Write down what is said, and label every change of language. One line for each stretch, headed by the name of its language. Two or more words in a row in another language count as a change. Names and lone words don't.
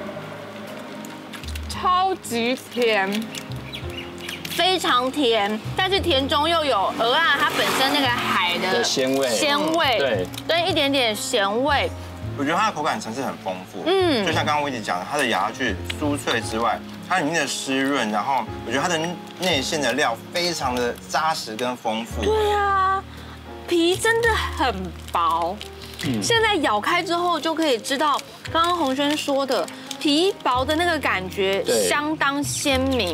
Chinese: 超級甜，非常甜，但是甜中又有蚵啊它本身那個海的鮮味，對，跟一點點鹹味。我覺得它的口感層次很豐富，就像剛剛威迪講的，它的咬下去酥脆之外，它裡面的濕潤，然後我覺得它的內餡的料非常的扎實跟豐富。對啊，皮真的很薄。現在咬開之後就可以知道，剛剛洪軒說的皮薄的那個感覺相當鮮明。